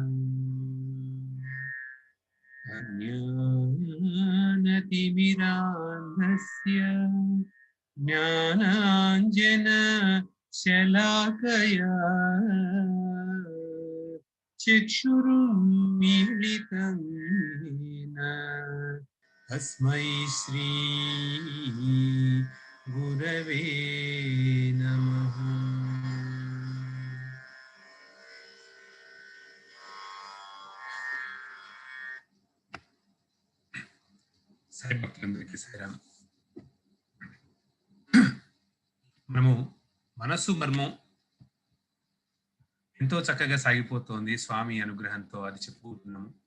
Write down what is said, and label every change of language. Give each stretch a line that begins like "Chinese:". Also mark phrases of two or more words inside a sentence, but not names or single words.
Sanskrit: अज्ञानतिमिरान्धस्य ज्ञानाञ्जनशलाकया चक्षुरुन्मीलितं येन तस्मै श्री गुरवे नमः।
Telugu: సాయి భక్తులందరికీ సాయిరామ్. మనము మనస్సు మర్మం ఎంతో చక్కగా సాగిపోతోంది స్వామి అనుగ్రహంతో, అది చెప్పుకుంటున్నాము.